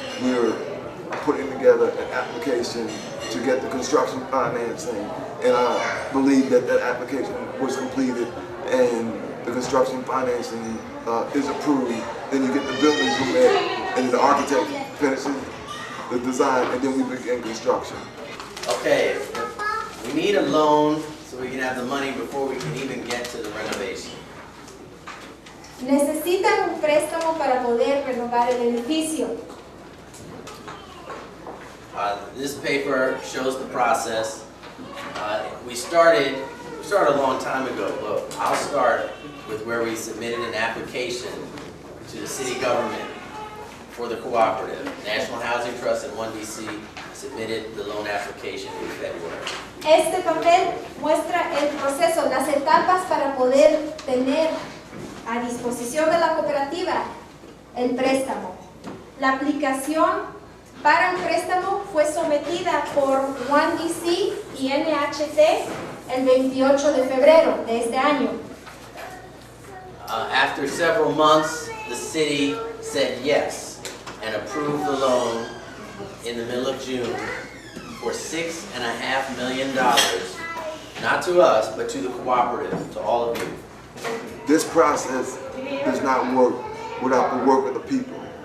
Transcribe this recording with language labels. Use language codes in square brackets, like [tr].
[en] We're putting together an application to get the construction financing, and I believe that application was completed and the construction financing is approved. Then you get the building permit, and the architect finishes the design, and then we begin construction. Okay, we need a loan so we can have the money before we can even get to the renovation. [es] Necesitan un préstamo para poder renovar el edificio. [en] This paper shows the process. We started a long time ago, but I'll start with where we submitted an application to the city government for the cooperative. National Housing Trust and 1DC submitted the loan application in February. [es] Este papel muestra el proceso, las etapas para poder tener a disposición de la cooperativa el préstamo. La aplicación para el préstamo fue sometida por 1DC y NHT el 28 de febrero de este año. [en] After several months, the city said yes and approved the loan in the middle of June for $6.5 million, not to us, but to the cooperative, to all of you. This process does not work without the work of the people.